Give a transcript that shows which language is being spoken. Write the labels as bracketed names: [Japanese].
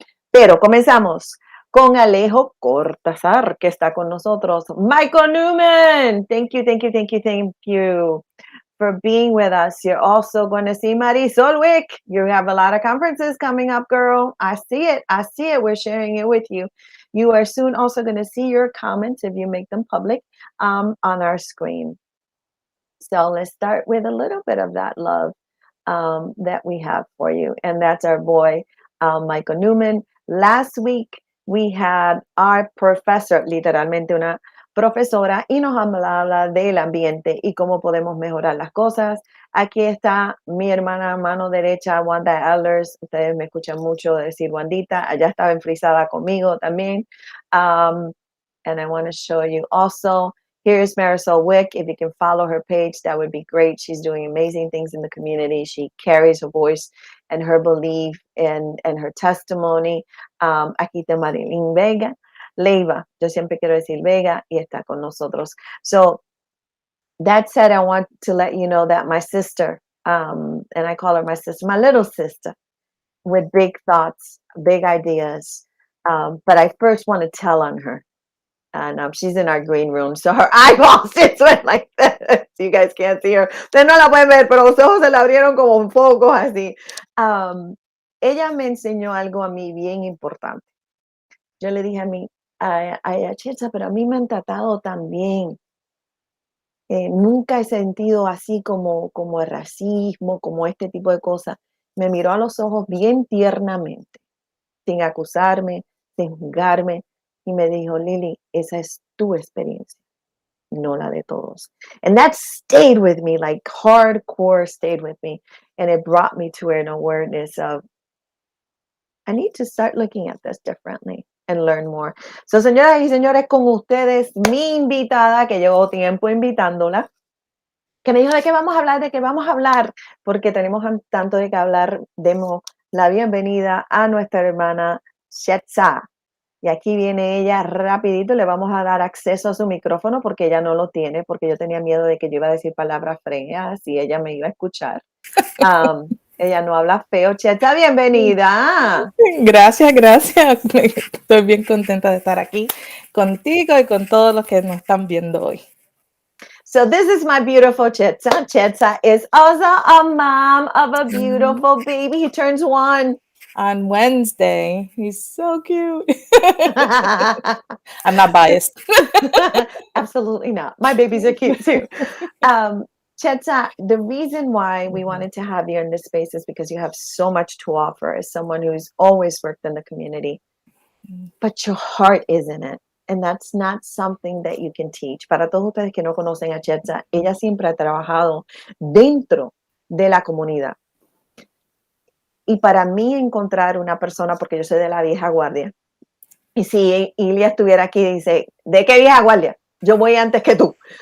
[Spanish] Pero comenzamos con Alejo Cortázar, que está con nosotros. [English] Michael Newman, thank you, thank you, thank you, thank you for being with us. You're also going to see Marisol Wick. You have a lot of conferences coming up, girl. I see it. I see it. We're sharing it with you. You are soon also going to see your comments if you make them public on our screen. So let's start with a little bit of that love that we have for you. And that's our boy, Michael Newman. Last week, we had our professor, [Spanish] literalmente una profesora, y nos hablaba del ambiente y cómo podemos mejorar las cosas. Aquí está mi hermana mano derecha, Wanda Elders. Ustedes me escuchan mucho decir Wandita. Allá estaba enfrisada conmigo también. [English] And I want to show you also, here's Marisol Wick. If you can follow her page, that would be great. She's doing amazing things in the community. She carries her voice and her belief and her testimony. [Spanish] Aquí está Marilyn Vega, Leiva. Yo siempre quiero decir Vega y está con nosotros. [English] So that said, I want to let you know that my sister, and I call her my sister, my little sister, with big thoughts, big ideas. But I first want to tell on her. And she's in our green room, so her eyeballs just went like that. So you guys can't see her. [Spanish] Ustedes no la pueden ver, pero los ojos se le abrieron como un foco así. Ella me enseñó algo a mí bien importante. Yo le dije a Chetza, pero a mí me han tratado tan bien. Nunca he sentido así como el racismo, como este tipo de cosas. Me miró a los ojos bien tiernamente, sin acusarme, sin juzgarme. Y me dijo, Lily, esa es tu experiencia, no la de todos. [English] And that stayed with me, like hardcore stayed with me. And it brought me to an awareness of, I need to start looking at this differently and learn more. [Spanish] So, señoras y señores, con ustedes, mi invitada, que llevo tiempo invitándola, que me dijo de qué vamos a hablar, porque tenemos tanto de qué hablar. Demos la bienvenida a nuestra hermana Chetza. Y aquí viene ella rapidito, le vamos a dar acceso a su micrófono porque ella no lo tiene, porque yo tenía miedo de que yo iba a decir palabras feas y ella me iba a escuchar. Ella no habla feo. Chetza, bienvenida. Gracias, gracias. Estoy bien contenta de estar aquí contigo y con todos los que nos están viendo hoy. [English] So this is my beautiful Chetza. Chetza is also a mom of a beautiful baby. He turns 1. On Wednesday. He's so cute. I'm not biased. Absolutely not. My babies are cute too. Chetza, the reason why we wanted to have you in this space is because you have so much to offer as someone who's always worked in the community, but your heart is in it. And that's not something that you can teach. [Spanish] Para todos ustedes que no conocen a Chetza, ella siempre ha trabajado dentro de la comunidad. Y para mí encontrar una persona, porque yo soy de la vieja guardia, y si Ilia estuviera aquí y dice, ¿de qué vieja guardia? Yo voy antes que tú.